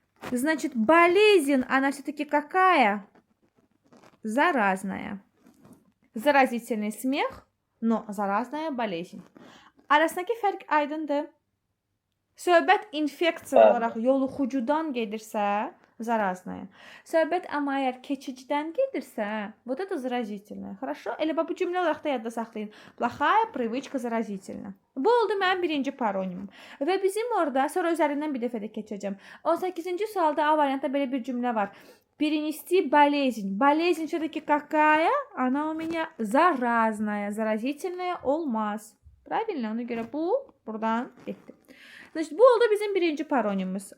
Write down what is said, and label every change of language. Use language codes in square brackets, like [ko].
[ru] Значит, болезнь, она все-таки какая? Заразная. Заразительный смех, но заразная болезнь. [az] Arasındakı fərq aydındır. Söhbət infeksiya olaraq yoluxucudan gedirsə, [ru] заразная. [az] Söhbət amma əgər keçicidən gedirsə, [ru] вот это заразительное. Хорошо? [az] Elə bu cümlə olaraq da yadda saxlayın. [ru] Плохая привычка заразительна. [az] Bu oldu mənim birinci paronim. Və bizim orada, sonra üzərindən bir dəfə də keçəcəm. 18-ci sualda A variantda belə bir cümlə var. [ru] Перенести болезнь. Болезнь все-таки какая? Она у меня заразная. Заразительная olmaz. Правильно? [az] Ona görə bu buradan getdi. [ru] Значит, [az] bu oldu bizim birinci paronimimiz.